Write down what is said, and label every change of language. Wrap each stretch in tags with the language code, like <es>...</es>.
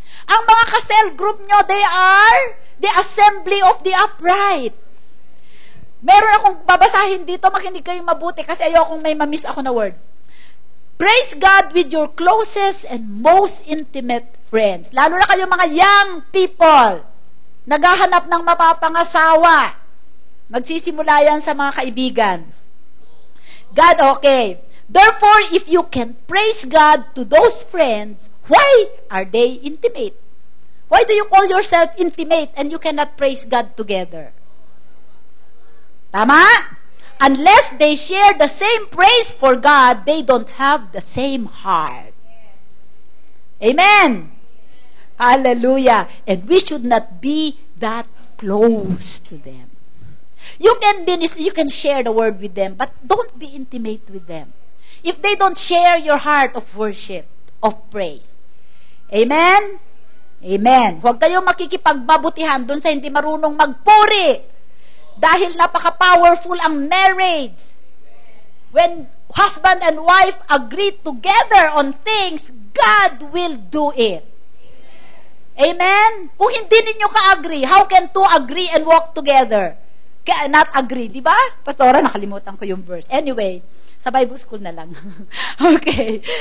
<tl>Ang mga ka-cell group nyo,</tl> <en>they are the assembly of the upright.</en> <tl>Meron akong babasahin dito, makinig kayo mabuti kasi ayokong may mamiss ako na word.</tl> <en>Praise God with your closest and most intimate friends.</en> <tl>Lalo na kayo mga</tl> <en>young people,</en> <tl>naghahanap ng mapapangasawa. Magsisimula yan sa mga kaibigan. God, okay.</tl> <en>Therefore, if you can praise God to those friends, why are they intimate? Why do you call yourself intimate and you cannot praise God together? Tama? Unless they share the same praise for God, they don't have the same heart. Amen. Hallelujah. And we should not be that close to them. You can share the word with them, but don't be intimate with them. If they don't share your heart of worship, of praise. Amen? Amen.</en> <tl>Huwag kayong makikipagbabutihan dun sa hindi marunong magpuri. Dahil napaka-powerful ang marriage.</tl> <en>When husband and wife agree together on things, God will do it. Amen?</en> <tl>Kung hindi ninyo ka-agree,</tl> <en>how can two agree and walk together?</en> <tl>Kaya not agree, di ba? Pastora, nakalimutan ko yung verse. Anyway, sa Bible school na lang. Okay.</tl>